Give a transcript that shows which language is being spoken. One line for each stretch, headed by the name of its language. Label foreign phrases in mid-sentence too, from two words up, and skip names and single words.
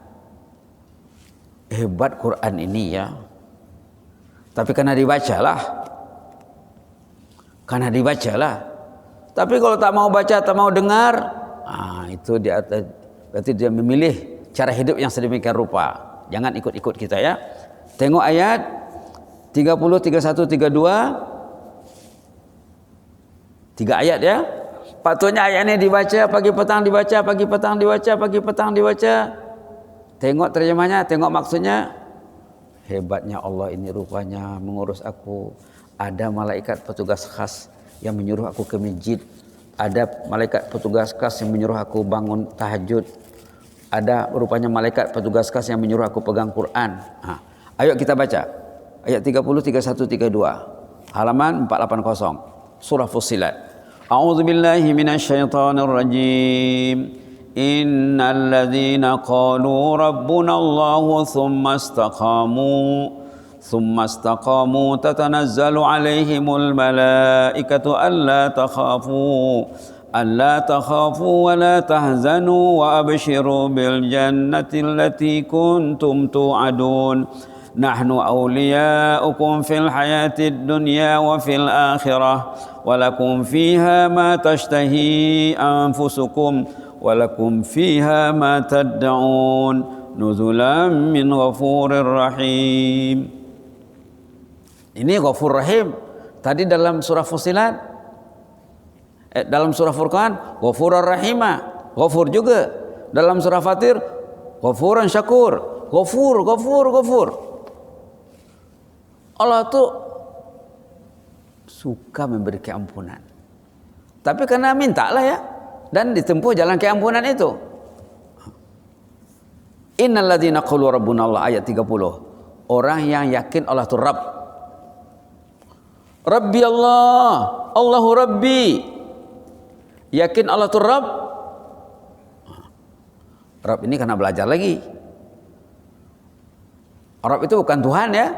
Malay: Hebat Quran ini ya. Tapi karena dibacalah. Tapi kalau tak mau baca, tak mau dengar, itu dia berarti dia memilih cara hidup yang sedemikian rupa. Jangan ikut-ikut kita ya. Tengok ayat 30, 31, 32. 3 ayat ya. Patutnya ayat ini dibaca pagi petang dibaca, pagi petang dibaca, pagi petang dibaca. Tengok terjemahnya, tengok maksudnya. Hebatnya Allah ini rupanya mengurus aku. Ada malaikat petugas khas yang menyuruh aku ke masjid. Ada malaikat petugas khas yang menyuruh aku bangun tahajud. Ada rupanya malaikat petugas khas yang menyuruh aku pegang Quran. Ayo kita baca. Ayat 30, 31, 32. Halaman 480. Surah Fussilat.
Arabic: أعوذ بالله من الشيطان الرجيم. إن الذين قالوا ربنا الله ثم استقاموا تتنزل عليهم الملائكة ألا تخافوا ولا تحزنوا وأبشروا بالجنة التي كنتم توعدون نحن أولياؤكم في الحياة الدنيا وفي الآخرة ولكم فيها ما تشتهي أنفسكم ولكم فيها ما تدعون نزلا من غفور رحيم.
Malay: Ini
Arabic: غفور رحيم.
Malay: Tadi dalam surah Fussilat, dalam surah Furqan,
Arabic: غفورا رحيما,
Malay: Ghafur juga. Dalam surah Fatir,
Arabic: غفورا شكور,
Malay: Ghafur. Allah tuh suka memberi keampunan. Tapi karena mintalah ya, dan ditempuh jalan keampunan itu.
Arabic: إن الذين قالوا ربنا الله,
Malay: ayat 30. Orang yang yakin Allah itu Rabb.
Arabic: ربي الله، الله ربي.
Malay: Yakin Allah itu Rabb. Rabb ini karena belajar lagi. Rabb itu bukan Tuhan ya.